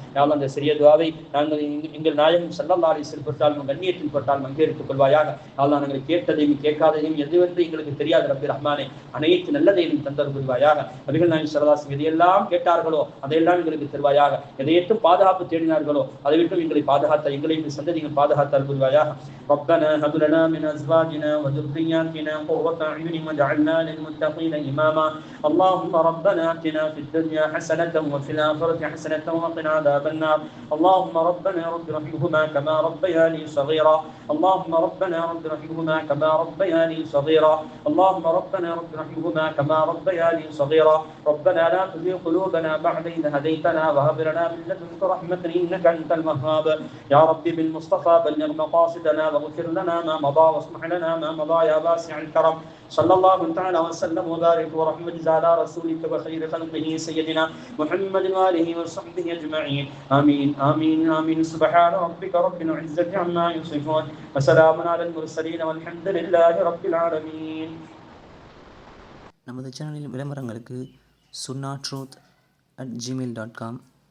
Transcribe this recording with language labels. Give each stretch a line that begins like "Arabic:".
Tamil: யா அல்லாஹ் அந்த சிறிய துஆவை நாங்கள் எங்கள் நாயகம் ஸல்லல்லாஹு அலைஹி வஸல்லம் பொருட்டாலும் கண்ணியத்தின் பொருட்டால் மங்கேறித்துக் கொள்வாயாக. யா அல்லாஹ் நாங்கள் கேட்டதையும் கேட்காதையும் எதுவென்று எங்களுக்கு தெரியாது ரப்பி ரஹ்மானே. அனைத்து நல்லதையும் தந்தர் புரிவாயாக. நபிகள் நாயகம் ஸல்லல்லாஹு அலைஹி வஸல்லம் எதையெல்லாம் கேட்டார்களோ அதையெல்லாம் எங்களுக்கு தருவாயாக. எதையேற்று பாதுகாப்பு தேடினார்களோ அதை விட்டு எங்களை பாதுகாத்த எங்களையும் சந்ததிகள் பாதுகாத்தால் புரிவாயாக.
Arabic: ربنا هب لنا من ازواجنا وذرياتنا قرة اعين واجعلنا للمتقين اماما. اللهم ربنا اتنا في الدنيا حسنة وفي الآخرة حسنة وقنا عذاب النار. اللهم ربنا رب ارحمهما كما ربياني صغيرا. اللهم ربنا رب ارحمهما كما ربياني صغيرا. اللهم ربنا رب ارحمهما كما ربياني صغيرا. ربنا لا تزغ قلوبنا بعد إذ هديتنا وهب لنا من لدنك رحمة إنك أنت الوهاب. يا رب بالمصطفى بلغ مقاصدنا واغفر لنا ما مضى واصلح لنا ما مضى يا واسع الكرم. صلى الله تعالى وسلم وبارك ورحمة على رسولك وخير خلقه سيدنا محمد وآله وصحبه أجمعين. آمين آمين آمين. سبحان ربك رب العزة عما يصفون وسلام على المرسلين والحمد لله رب العالمين.
Tamil: நமது சேனலில் விளம்பரங்களுக்கு sunnatruth@gmail.com